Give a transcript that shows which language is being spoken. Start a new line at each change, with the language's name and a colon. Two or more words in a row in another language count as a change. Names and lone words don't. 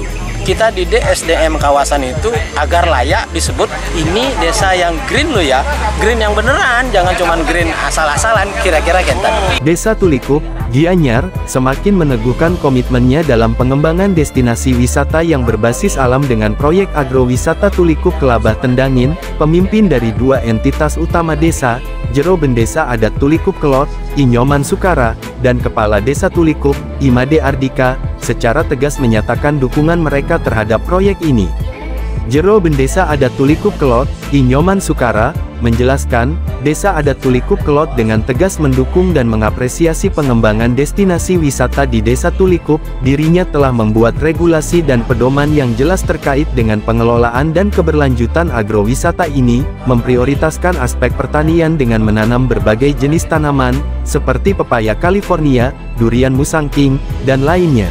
Indonesian: Kita didik SDM kawasan itu agar layak disebut ini desa yang green loh ya, green yang beneran, jangan cuma green asal-asalan, kira-kira kentan. Desa Tulikup, Gianyar, semakin meneguhkan komitmennya dalam pengembangan destinasi wisata yang berbasis alam dengan proyek agrowisata Tulikup Kelabah Tendangin. Pemimpin dari dua entitas utama desa, Jero Bendesa Adat Tulikup Kelot, Inyoman Sukara, dan Kepala Desa Tulikup, Imade Ardika, secara tegas menyatakan dukungan mereka terhadap proyek ini. Jero Bendesa Adat Tulikup Kelot, Inyoman Sukara, menjelaskan, Desa Adat Tulikup Kelot dengan tegas mendukung dan mengapresiasi pengembangan destinasi wisata di Desa Tulikup. Dirinya telah membuat regulasi dan pedoman yang jelas terkait dengan pengelolaan dan keberlanjutan agrowisata ini, memprioritaskan aspek pertanian dengan menanam berbagai jenis tanaman, seperti pepaya California, durian musangking, dan lainnya.